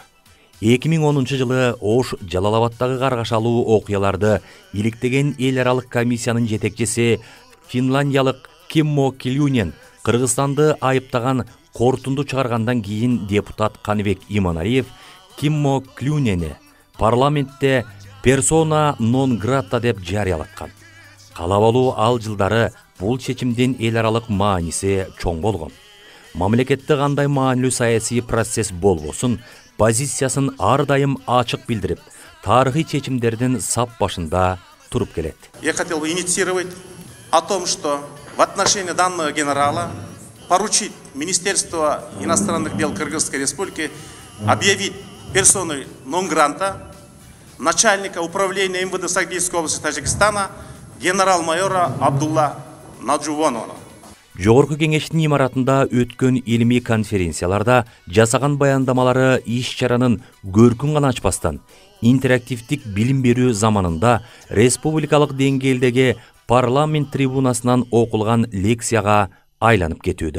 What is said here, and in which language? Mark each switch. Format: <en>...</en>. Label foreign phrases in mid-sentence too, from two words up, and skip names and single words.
<ky>2010 жылы Ош Жалалабадтагы каргашалуу окуяларды иликтеген эл аралык комиссиянын жетекчиси финландиялык Kimmo Kiljunen Кыргызстанды айыптаган кортунду чыгаргандан кийин депутат Каныбек Иманалиев Kimmo Kiljuneni парламентте персона нон грата деп жарыялаткан. Кала болуу ал жылдары бул чечимдин эл аралык мааниси чоң болгон. Мамлекетте кандай маанилүү саясий процесс болбосун, позициясын ар дайым ачык билдирип, тарыхый чечимдердин сап башында туруп келет.</ky> <ru>Я хотел бы инициировать о том, что в отношении данного генерала поручить Министерство иностранных дел Кыргызской Республики объявить персоной нон-гранта начальника управления МВД Сагдийской области Тажикстана генерал-майора Абдулла Наджувонова.</ru> <ky>Жогорку кеңештин имаратында өткөн илимий конференцияларда жасаган баяндамалары иш-чаранын көркүн гана ачпастан интерактивдик билим берүү заманында республикалык деңгээлдеги парламент трибунасынан окулган лекцияга айланып кетүүдө.</ky>